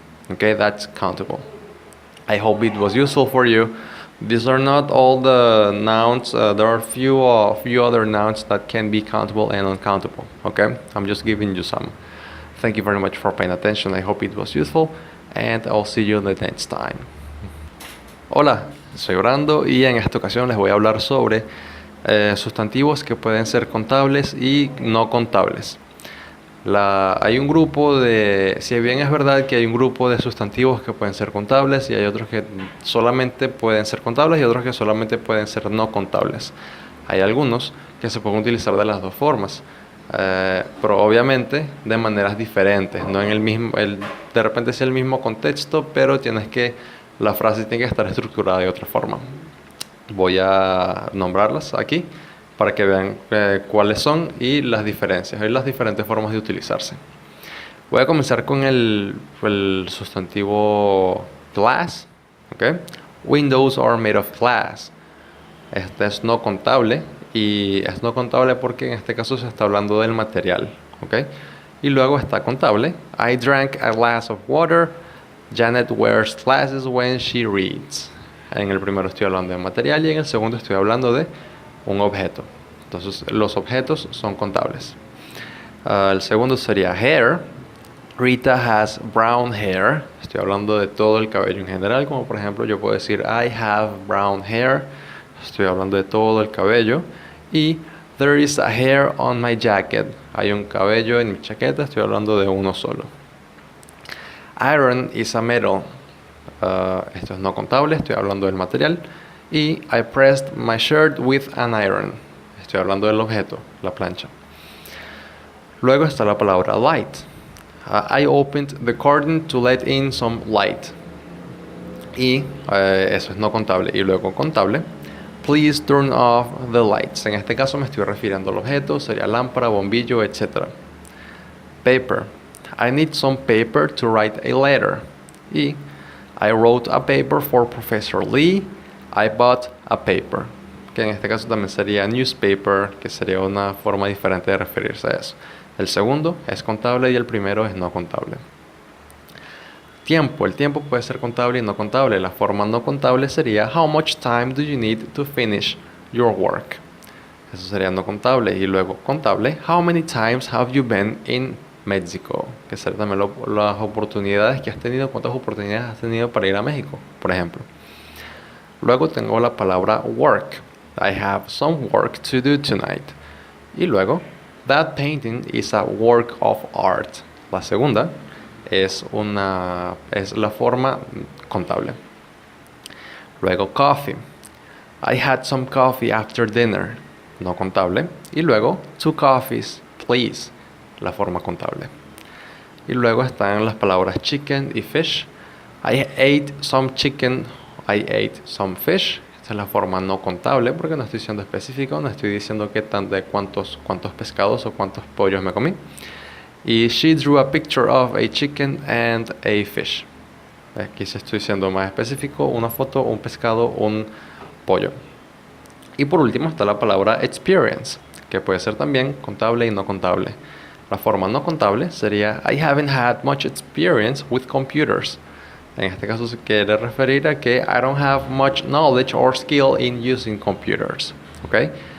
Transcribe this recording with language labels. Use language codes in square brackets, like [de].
[en] Okay, that's countable. I hope it was useful for you. These are not all the nouns. There are few other nouns that can be countable and uncountable. Okay, I'm just giving you some. Thank you very much for paying attention. I hope it was useful, and I'll see you the next time. [es] Hola, soy Brando y en esta ocasión les voy a hablar sobre sustantivos que pueden ser contables y no contables. Hay un grupo si bien es verdad que hay un grupo de sustantivos que pueden ser contables y hay otros que solamente pueden ser contables y otros que solamente pueden ser no contables. Hay algunos que se pueden utilizar de las dos formas, pero obviamente de maneras diferentes, no en el mismo, de repente es el mismo contexto, pero la frase tiene que estar estructurada de otra forma. Voy a nombrarlas aquí para que vean cuáles son y las diferencias y las diferentes formas de utilizarse. Voy a comenzar con el sustantivo glass. ¿Okay? [en] Windows are made of glass. [es] Este es no contable y es no contable porque en este caso se está hablando del material. ¿Okay? Y luego está contable. [en] I drank a glass of water. Janet wears glasses when she reads. [es] En el primero estoy hablando de material y en el segundo estoy hablando de un objeto. Entonces los objetos son contables. El segundo sería hair. [en] Rita has brown hair. [es] Estoy hablando de todo el cabello en general, como por ejemplo yo puedo decir [en] I have brown hair. [es] Estoy hablando de todo el cabello. [en] Y there is a hair on my jacket. [es] Hay un cabello en mi chaqueta. Estoy hablando de uno solo. [en] Iron is a metal. [es] Esto es no contable. Estoy hablando del material. [en] Y I pressed my shirt with an iron. [es] Estoy hablando del objeto, la plancha. Luego está la palabra light. [en] I opened the curtain to let in some light. [es] Y eso es no contable. Y luego contable. [en] Please turn off the lights. [es] En este caso me estoy refiriendo al objeto. Sería lámpara, bombillo, etc. [en] Paper. I need some paper to write a letter. Y I wrote a paper for Professor Lee. I bought a paper, [es] que en este caso también sería newspaper, que sería una forma diferente de referirse a eso. El segundo es contable y el primero es no contable. Tiempo. El tiempo puede ser contable y no contable. La forma no contable sería [en] how much time do you need to finish your work. [es] Eso sería no contable. Y luego contable, [en] how many times have you been in Mexico, [es] que sería también las oportunidades que has tenido, cuántas oportunidades has tenido para ir a México, por ejemplo. Luego tengo la palabra work. [en] I have some work to do tonight. Y luego, that painting is a work of art. [es] La segunda es la forma contable. Luego, coffee. [en] I had some coffee after dinner. [es] No contable. Y luego, [en] 2 coffees, please. [es] La forma contable. Y luego están las palabras chicken y fish. [en] I ate some chicken. I ate some fish. [es] Esta es la forma no contable porque no estoy siendo específico, no estoy diciendo de cuántos pescados o cuántos pollos me comí. [en] Y she drew a picture of a chicken and a fish. [es] Aquí sí estoy siendo más específico, una foto, un pescado, un pollo. Y por último está la palabra experience, que puede ser también contable y no contable. La forma no contable sería [en] I haven't had much experience with computers. [es] En este caso se quiere referir a que [en] I don't have much knowledge or skill in using computers. ¿Okay?